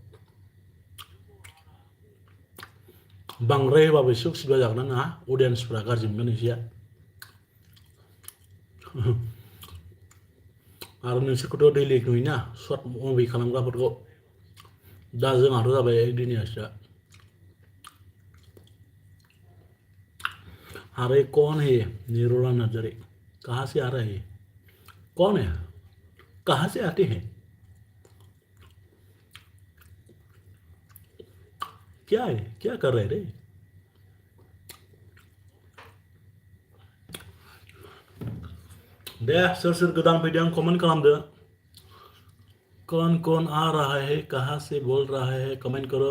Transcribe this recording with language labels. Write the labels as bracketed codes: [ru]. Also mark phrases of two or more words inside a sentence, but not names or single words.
[brx] बांद्राय होबाबो एसे उसुबिदा जागोन ना नोंहा अडियेन्सफ्रा गाज्रि मोनगोन एसे आरो नोंसोरखौथ' दैलि नुयोना शर्ट मुभि खालामग्राफोरखौ दा जोंहाथ' जाबाय एकदिनियासो [hi] अरे कौन है निरोला नजरे कहाँ से आ रहे हैं कौन है कहाँ से आते हैं क्या है क्या कर रहे रे [brx] दे सोर सोर गोदान फैदों कमेन्ट खालामदो [hi] कौन आ रहा है, कहाँ से बोल रहा है, कमेंट करो।